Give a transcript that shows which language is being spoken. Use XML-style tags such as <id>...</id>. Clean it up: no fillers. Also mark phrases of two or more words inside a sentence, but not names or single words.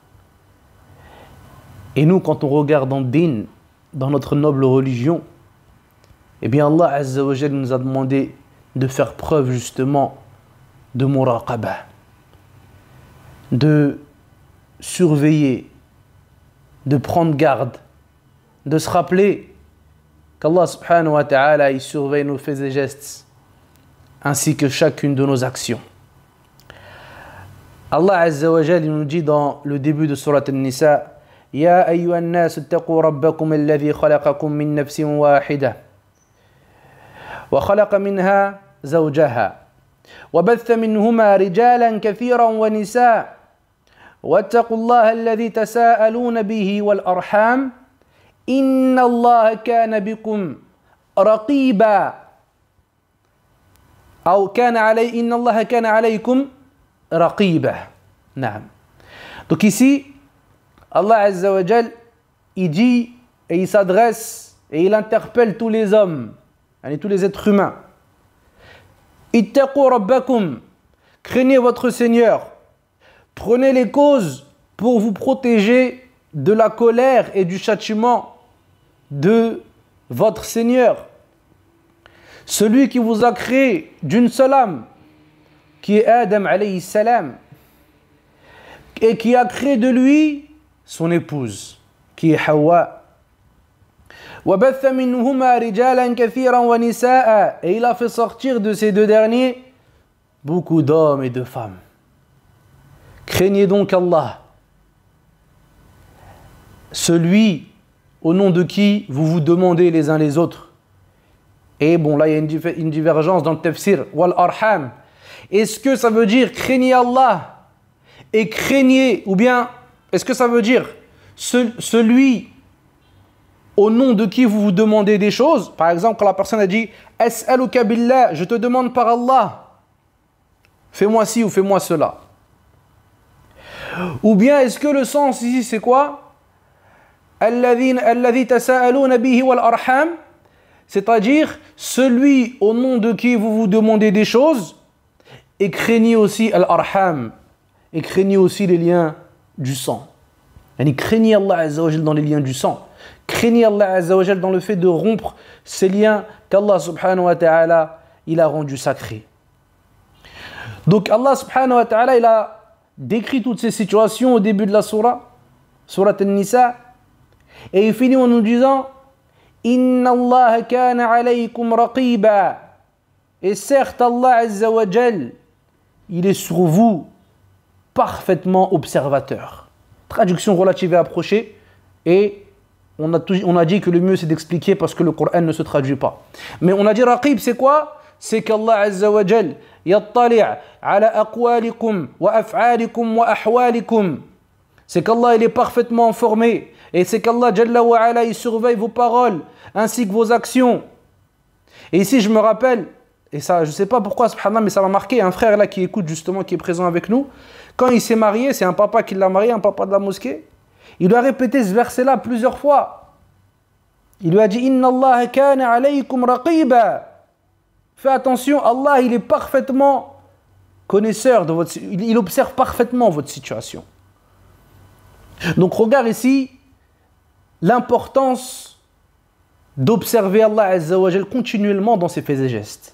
<fr>Et nous, quand on regarde dans Din, dans notre noble religion, eh bien Allah</fr> <ar>عز وجل</ar> <fr>nous a demandé de faire preuve justement de muraqaba, de surveiller, de prendre garde, de se rappeler qu'Allah</fr> <ar>سبحانه وتعالى,</ar> <fr>il surveille nos faits et gestes, ainsi que chacune de nos actions. Allah</fr> <ar>عز وجل</ar> <fr>nous dit dans le début de Surat An-Nisa, Ya</fr> <ar>أيها الناس اتقوا ربكم الذي خلقكم من نفس واحدة وخلق منها زوجها وبث منهما رجالا كثيرا ونساء واتقوا الله الذي تساءلون به والأرحام إن الله كان بكم رقيبا أو كان علي إن الله كان عليكم رقيبا. نعم.</ar> <fr>Donc ici, Allah</fr> <ar>عز وجل,</ar> <fr>il dit et il s'adresse et il interpelle tous les hommes, tous les êtres humains.</fr> <ar>اتقوا ربكم,</ar> <fr>craignez votre Seigneur. Prenez les causes pour vous protéger de la colère et du châtiment de votre Seigneur. Celui qui vous a créé d'une seule âme, qui est Adam</fr> <ar>عليه السلام,</ar> <fr>et qui a créé de lui son épouse, qui est Hawa.</fr> <ar>وَبَثَّ مِنْهُمَا رِجَالًا كَثِيرًا وَنِسَاءً,</ar> <fr>et il a fait sortir de ces deux derniers beaucoup d'hommes et de femmes. Craignez donc Allah, celui au nom de qui vous vous demandez les uns les autres. Et bon, là il y a une divergence dans le tafsir.</fr> <ar>والأرحام.</ar> <fr>Est-ce que ça veut dire craignez Allah et craignez, ou bien est-ce que ça veut dire celui au nom de qui vous vous demandez des choses? Par exemple, quand la personne a dit</fr> <ar>أسألك بالله,</ar> <fr>je te demande par Allah, fais-moi ci ou fais-moi cela. Ou bien est-ce que le sens ici c'est quoi?</fr> <ar>الذي تساءلون به والأرحام,</ar> <fr>c'est-à-dire celui au nom de qui vous vous demandez des choses, et craignez aussi al-arham, et craignez aussi les liens du sang. Yani craignez Allah</fr> <ar>عز وجل</ar> <fr>dans les liens du sang. Craignez Allah</fr> <ar>عز وجل</ar> <fr>dans le fait de rompre ces liens qu'Allah</fr> <ar>سبحانه وتعالى</ar> <fr>il a rendus sacrés. Donc Allah</fr> <ar>سبحانه وتعالى</ar> <fr>il a décrit toutes ces situations au début de la surah, Surat An-Nisa, et il finit en nous disant</fr> <ar>إن الله كان عليكم رقيبا,</ar> <fr>et certes Allah</fr> <ar>عز وجل</ar> <fr>il est sur vous parfaitement observateur. Traduction relative et approchée, et on a dit que le mieux c'est d'expliquer parce que le Coran ne se traduit pas. Mais on a dit raqib c'est quoi?</fr> <ar>C'est qu' الله عز وجل يطلع على أقوالكم وأفعالكم وأحوالكم.</ar> <fr>C'est qu'Allah il est parfaitement informé, et c'est qu'Allah</fr> <ar>جل وعلا</ar> <fr>il surveille vos paroles ainsi que vos actions. Et ici je me rappelle, et ça je sais pas pourquoi subhanallah, mais ça m'a marqué, un frère là qui écoute justement, qui est présent avec nous, quand il s'est marié, c'est un papa qui l'a marié, un papa de la mosquée, il lui a répété ce verset là plusieurs fois.</fr> <ar>Il lui a dit إن الله كان عليكم رقيبا.</ar> <fr>Fais attention, Allah il est parfaitement connaisseur de votre, il observe parfaitement votre situation. Donc regarde ici l'importance d'observer Allah</fr> <ar>عز وجل</ar> <fr>continuellement dans ses faits et gestes.</fr>